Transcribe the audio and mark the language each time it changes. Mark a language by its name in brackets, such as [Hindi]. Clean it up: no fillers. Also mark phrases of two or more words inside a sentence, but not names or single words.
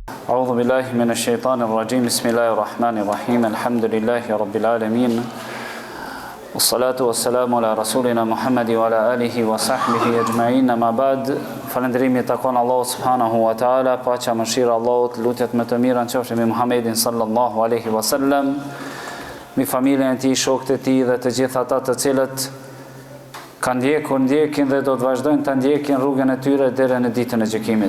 [Arabic] أعوذ بالله من الشيطان الرجيم بسم الله الرحمن الرحيم الحمد لله رب العالمين والصلاة والسلام على رسولنا محمد وعلى آله وصحبه أجمعين ما بعد [Albanian] falëndrimi takon Allahu [Arabic] سبحانه وتعالى, [Albanian] paqja mëshira Allahut, lutjet më të mira qofshin mbi Muhamedin [Arabic] صلى الله عليه وسلم, [Albanian] mbi familjen e tij, shokët e tij dhe të gjithë ata të cilët kanë ndjekin dhe do të vazhdojnë të ndjekin rrugën e tyre deri në ditën e gjykimit.